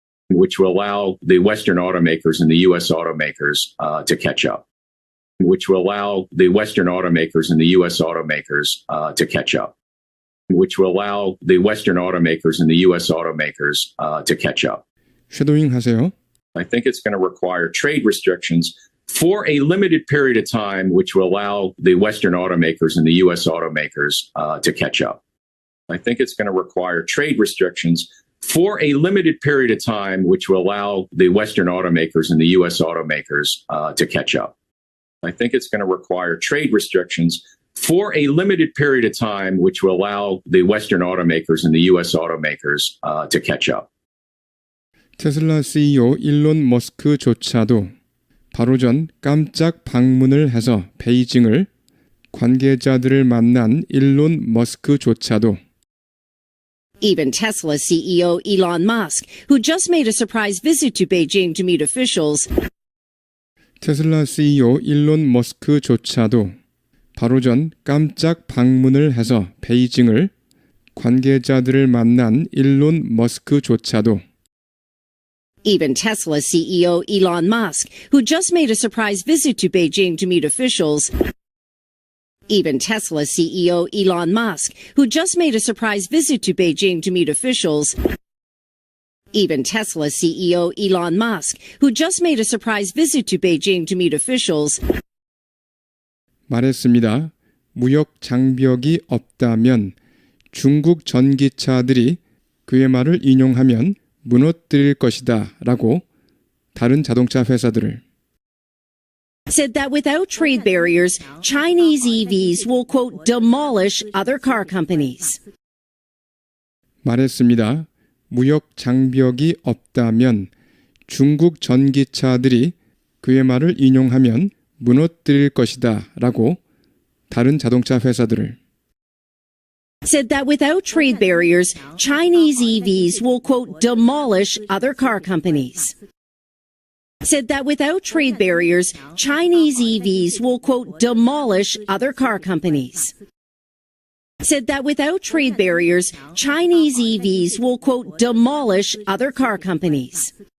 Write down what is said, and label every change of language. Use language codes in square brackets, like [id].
[en] which will allow the Western automakers and the U.S. automakers to catch up. Which will allow the Western automakers and the U.S. automakers to catch up. Which will allow the Western automakers and the U.S. automakers to catch up. [ko] 쉐도잉 하세요. [en] I think it's going to require trade restrictions for a limited period of time, which will allow the Western automakers and the U.S. automakers to catch up. I think it's going to require trade restrictions for a limited period of time, which will allow the Western automakers and the U.S. automakers to catch up. I think it's going to require trade restrictions for a limited period of time, which will allow the Western automakers and the U.S. automakers to catch up. [ko] 테슬라 CEO 일론 머스크조차도 바로 전 깜짝 방문을 해서 베이징을 관계자들을 만난 일론 머스크조차도 [en] Even Tesla CEO Elon Musk, who just made a surprise visit to Beijing to meet officials, [ko] 테슬라 CEO 일론 머스크조차도 바로 전 깜짝 방문을 해서 베이징을 관계자들을 만난 일론 머스크조차도 [en] Even Tesla CEO Elon Musk, who just made a surprise visit to Beijing to meet officials, Even Tesla CEO Elon Musk, who just made a surprise visit to Beijing to meet officials, Even Tesla CEO Elon Musk, who just made a surprise visit to Beijing to meet officials, [ko] 말했습니다. 무역 장벽이 없다면 중국 전기차들이 그의 말을 인용하면 무너뜨릴 것이다 라고 다른 자동차 회사들을 [en] said that without trade barriers, Chinese EVs will, quote, demolish other car companies. [ko] 말했습니다. 무역 장벽이 없다면 중국 전기차들이 그의 말을 인용하면 무너뜨릴 것이다 라고 다른 자동차 회사들을 [en] said that without trade barriers, Chinese EVs will, quote, demolish other car companies. Said that without trade barriers, Chinese EVs will, quote, demolish other car companies. Said that without trade barriers, Chinese EVs will, quote, demolish other car companies.